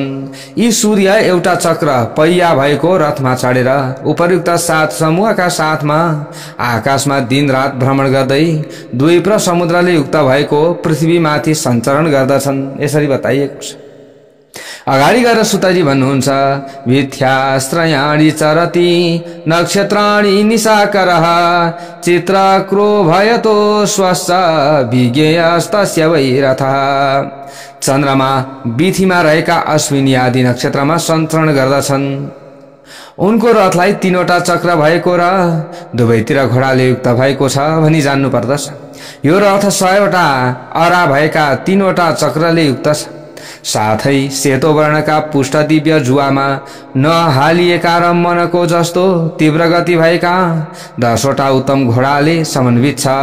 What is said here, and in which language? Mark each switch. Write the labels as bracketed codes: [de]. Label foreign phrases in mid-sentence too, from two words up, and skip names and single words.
[ne] यी सूर्य एउटा चक्र पहिया भएको रथमा चढेर उपर्युक्त 7 समूहका साथमा आकाशमा दिन रात भ्रमण गर्दै द्वीप र समुद्रले युक्त भएको पृथ्वीमाथि सञ्चरण गर्दछन्। यसरी बताइएको छ। अगाडि गएर सुतजी भन्नुहुन्छ, [sa] भिथ्यास्त्रयाणि चरति नक्षत्राणि निशाकरः चित्रक्रो भयतो स्वस्य विज्ञेयस्तस्य वैरथः। [ne] चन्द्रमा बिथिमा रहेका अश्विनी आदि नक्षत्रमा सञ्चरण गर्दछन्। उनको रथलाई 3वटा चक्र भएको र दुवैतिर घोडाले युक्त भएको छ भनी जान्नु पर्दछ। यो रथ 100वटा अरा भएका 3वटा चक्रले युक्त छ। साथै सेतो वर्णका पुष्ट दिव्य जुवामा नहालिएका र मनको जस्तो तीव्र गति भएका 10वटा उत्तम घोडाले समन्वित छ।